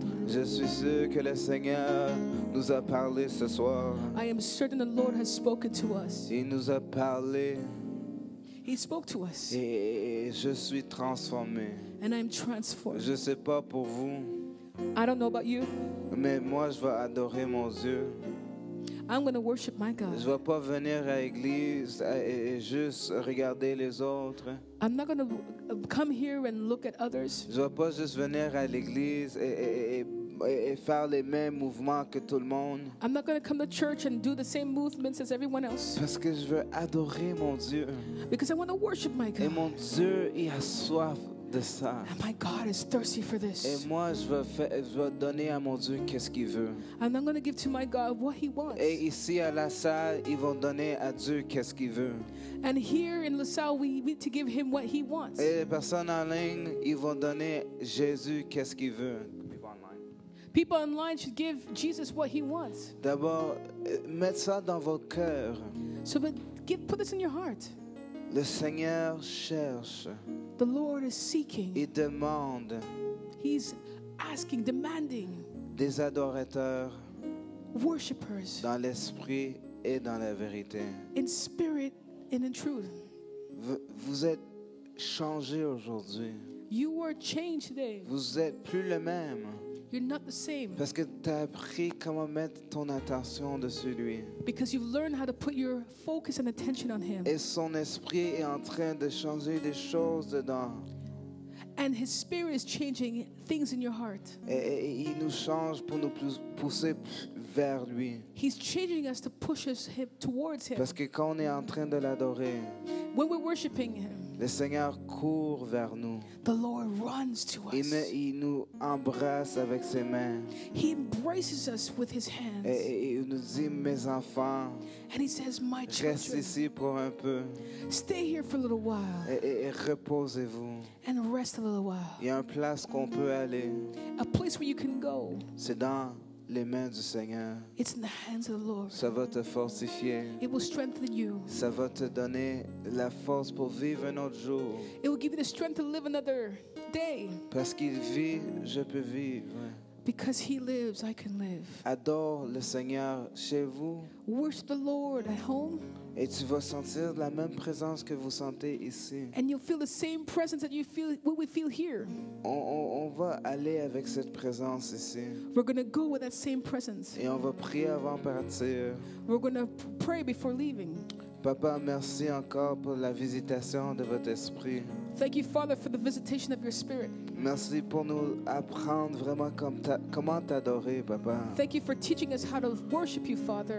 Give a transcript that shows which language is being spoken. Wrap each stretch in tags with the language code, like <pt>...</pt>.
<fr>Je suis sûr que le Seigneur nous a parlé ce soir.</fr> <en>I am certain the Lord has spoken to us.</en> <fr>Il nous a parlé</fr> <en>He spoke to us,</en> <fr>et je suis transformé.</fr> <en>and I'm transformed.</en> <fr>Je ne sais pas pour vous,</fr> <en>I don't know about you.</en> <fr>mais moi je vais adorer mon Dieu.</fr> <en>I'm going to worship my God.</en> <fr>Je ne vais pas venir à l'église et juste regarder les autres.</fr> <en>I'm not going to come here and look at others.</en> <fr>Je ne vais pas juste venir à l'église et faire les mêmes mouvements que tout le monde.</fr> <en>I'm not going to come to church and do the same movements as everyone else,</en> <fr>Parce que je veux adorer mon Dieu.</fr> <en>because I want to worship my</en> <fr>Et</fr> <en>God.</en> <fr>mon Dieu, il a soif de ça.</fr> <en>And my God is thirsty for</en> <fr>Et</fr> <en>this.</en> <fr>moi, je vais donner à mon Dieu qu'est-ce qu'il veut.</fr> <en>And I'm going to give to my God what He wants.</en> <fr>Et ici à la salle, ils vont donner à Dieu qu'est-ce qu'il veut.</fr> <en>And here in LaSalle, we need to give Him what He wants.</en> <fr>Et les personnes en ligne, ils vont donner Jésus qu'est-ce qu'il veut.</fr> <en>People online should give Jesus what He wants.</en> <fr>D'abord, mettez ça dans votre cœur.</fr> <en>So, but put this in your heart.</en> <fr>Le Seigneur cherche,</fr> <en>The Lord is seeking.</en> <fr>il demande</fr> <en>He's asking, demanding</en> <fr>des adorateurs</fr> <en>worshipers</en> <fr>dans l'esprit et dans la vérité.</fr> <en>in spirit and in truth.</en> <fr>Vous êtes changé aujourd'hui.</fr> <en>You were changed today.</en> <fr>Vous êtes plus le même.</fr> <en>You're not the same</en> <fr>Parce que tu as appris comment mettre ton attention dessus lui.</fr> <en>because you've learned how to put your focus and attention on Him.</en> <fr>Et son esprit est en train de changer des choses dedans.</fr> <en>And His Spirit is changing things in your heart.</en> <fr>Et il nous change pour nous pousser vers lui.</fr> <en>He's changing us to push us towards Him.</en> <fr>Parce que quand on est en train de l'adorer,</fr> <en>When we're worshiping Him,</en> <fr>le Seigneur court vers nous.</fr> <en>the Lord runs to us.</en> <fr>Il nous embrasse avec ses mains.</fr> <en>He embraces us with His hands.</en> <fr>Et il nous dit, mes enfants,</fr> <en>And He says, my</en> <fr>restez</fr> <en>children,</en> <fr>ici pour un peu.</fr> <en>stay here for a little while</en> <fr>Et reposez-vous.</fr> <en>and rest a little while.</en> <fr>Il y a une place qu'on peut aller.</fr> <en>A place where you can go.</en> <fr>C'est dans les mains du Seigneur.</fr> <en>It's in the hands of the Lord.</en> <fr>Ça va te fortifier.</fr> <en>It will strengthen you.</en> <fr>Ça va te donner la force pour vivre un autre jour.</fr> <en>It will give you the strength to live another day.</en> <fr>Parce qu'il vit, je peux vivre.</fr> <en>Because He lives, I can live.</en> <fr>Adore le Seigneur chez vous</fr> <en>Worship the Lord at home,</en> <fr>et tu vas sentir la même présence que vous sentez ici.</fr> <en>and you'll feel the same presence that you feel, what we feel here.</en> <fr>On va aller avec cette présence ici</fr> <en>We're going to go with that same presence.</en> <fr>et on va prier avant de partir.</fr> <en>We're going to pray before leaving.</en> <fr>Papa, merci encore pour la visitation de votre esprit.</fr> <en>Thank you, Father, for the visitation of your Spirit.</en> <fr>Merci pour nous apprendre vraiment comment t'adorer, Papa.</fr> <en>Thank you for teaching us how to worship you, Father.</en>